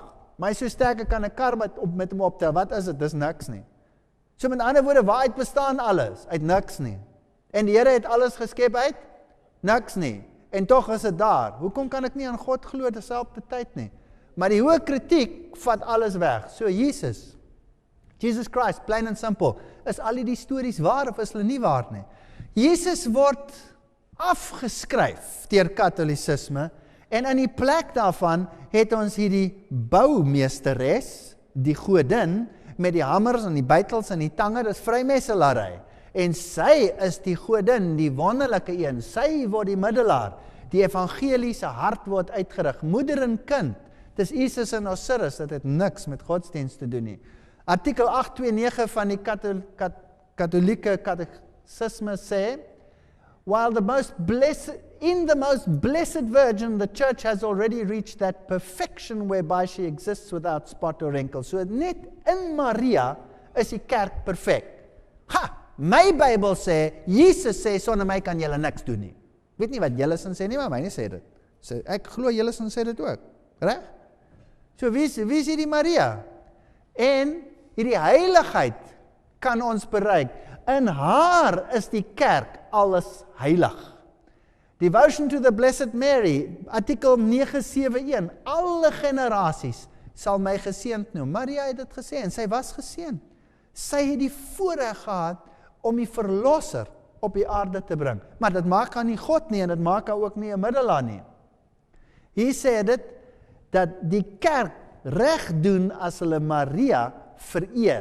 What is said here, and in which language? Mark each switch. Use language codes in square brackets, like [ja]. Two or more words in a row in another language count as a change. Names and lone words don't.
[af] Maar hy so sterk, ek kan 'n kar met hom optel. Wat is dit? Dis niks nie. So met ander woorde, waaruit bestaan alles? Uit niks nie. En die Here het alles geskep uit? Niks nie. En tog is dit daar. Hoekom kan ek nie aan God glo terselfde tyd nie? Maar die hoë kritiek vat alles weg. [en] So Jesus Christ, plain and simple, [af] is al die stories waar of is hulle nie waar nie? Jesus word afgeskryf deur Katholicisme, en in die plek daarvan het ons hierdie boumeesteres, die godin, met die hamers en die bytels en die tange, dis vrymeselary. En sy is die godin, die wonderlike een, sy word die middelaar, die evangeliese hart word uitgerig, moeder en kind, dis Isis en Osiris, dit het niks met godsdienst te doen nie. Artikel 829 van die katholieke catechisme sê, [en] while in the most blessed Virgin, the church has already reached that perfection whereby she exists without spot or wrinkle. [af] So net in Maria is die kerk perfek. My Bybel sê, Jesus sê, sonder my kan julle niks doen nie. Weet nie wat julle sin sê nie, maar my nie sê dit. So, ek glo julle sin sê dit ook. Reg? So wie is hierdie Maria? En hierdie heiligheid kan ons bereik. In haar is die kerk alles heilig. [en] Devotion to the Blessed Mary, [af] artikel 971, alle generasies sal my geseënd noem. Maria het dit gesê en sy was geseënd. Sy het die voorreg gehad om die verlosser op die aarde te bring. Maar dit maak haar nie God nie en dit maak haar ook nie 'n middelaar nie. Hier sê dit dat die kerk reg doen as hulle Maria vereer.